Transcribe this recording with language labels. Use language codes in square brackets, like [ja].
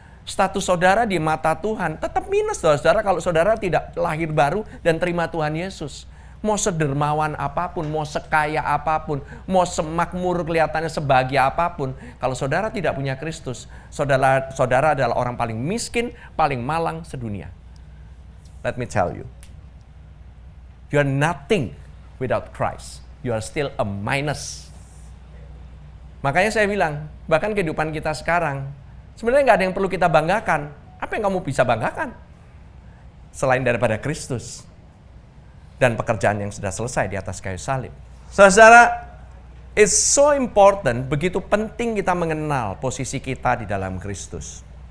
[id] Status saudara di mata Tuhan tetap minus, saudara, kalau saudara tidak lahir baru dan terima Tuhan Yesus. Mau sedermawan apapun, mau sekaya apapun, mau semakmur kelihatannya sebahagia apapun, kalau saudara tidak punya Kristus, saudara adalah orang paling miskin, paling malang sedunia. [en] Let me tell you, you are nothing without Christ. You are still a minus. [id] Makanya saya bilang, bahkan kehidupan kita sekarang, sebenarnya nggak ada yang perlu kita banggakan. Apa yang kamu bisa banggakan? Selain daripada Kristus dan pekerjaan yang sudah selesai di atas kayu salib. Saudara, [en] it's so important, [id] begitu penting kita mengenal posisi kita di dalam Kristus.